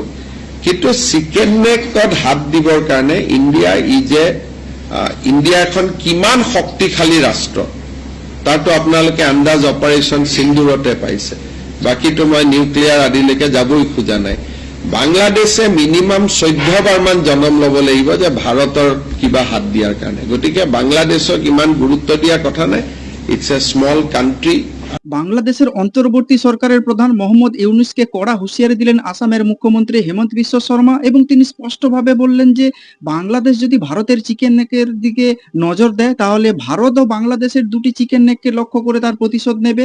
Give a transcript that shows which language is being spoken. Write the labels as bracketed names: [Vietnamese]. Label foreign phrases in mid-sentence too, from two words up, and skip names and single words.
[Assamese] কিন্তু [English] chicken neck [Assamese] হাত দিবৰ কাৰণে ইণ্ডিয়া এখন কিমান শক্তিশালী ৰাষ্ট্ৰ তাৰতো আপোনালোকে আন্দাজ অপাৰেশ্যন সিন্দুৰতে পাইছে। বাকীটো মই নিউক্লিয়াৰ আদিলৈকে যাবই খোজা নাই। বাংলাদেশে মিনিমাম 14 বাৰমান জনম ল'ব লাগিব যে ভাৰতৰ কিবা হাত দিয়াৰ কাৰণে। গতিকে বাংলাদেশক ইমান গুৰুত্ব দিয়া কথা নাই, [English] it's a small country. [Bangla] বাংলাদেশের অন্তর্বর্তী সরকারের প্রধান মোহাম্মদ ইউনূসকে কড়া হুঁশিয়ারি দিলেন আসামের মুখ্যমন্ত্রী হেমন্ত বিশ্ব শর্মা এবং তিনি স্পষ্টভাবে বললেন যে বাংলাদেশ যদি ভারতের [English] chicken neck [Bangla] দিকে নজর দেয় তাহলে ভারত ও বাংলাদেশের দুটি [English] chicken neck [Bangla] লক্ষ্য করে তার প্রতিশোধ নেবে।